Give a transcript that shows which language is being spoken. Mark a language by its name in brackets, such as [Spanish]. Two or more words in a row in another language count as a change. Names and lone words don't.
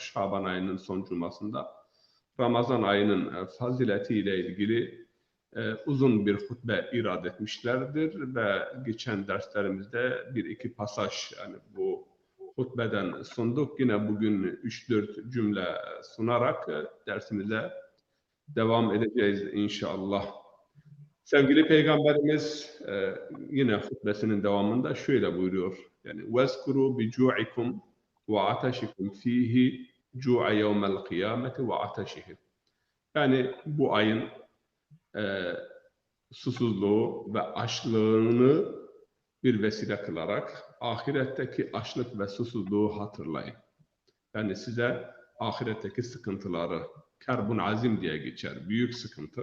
[Turkish] Şaban ayının son cumasında Ramazan ayının faziletiyle ilgili uzun bir hutbe irad etmişlerdir ve geçen derslerimizde bir iki pasaj yani bu hutbeden sunduk. Yine bugün 3-4 cümle sunarak dersimize devam edeceğiz inşallah. Sevgili Peygamberimiz yine hutbesinin devamında şöyle buyuruyor. [Arabic] Yani وَذْكُرُوا بِجُوعِكُمْ وَعَتَشِكُمْ ف۪يهِ جُوعَ يَوْمَ الْقِيَامَةِ وَعَتَشِهِ. [Turkish] Yani bu ayın susuzluğu ve açlığını bir vesile kılarak ahiretteki açlık ve susuzluğu hatırlayın. Yani size ahiretteki sıkıntıları, [Arabic] كرب عظيم [Turkish] diye geçer, büyük sıkıntı.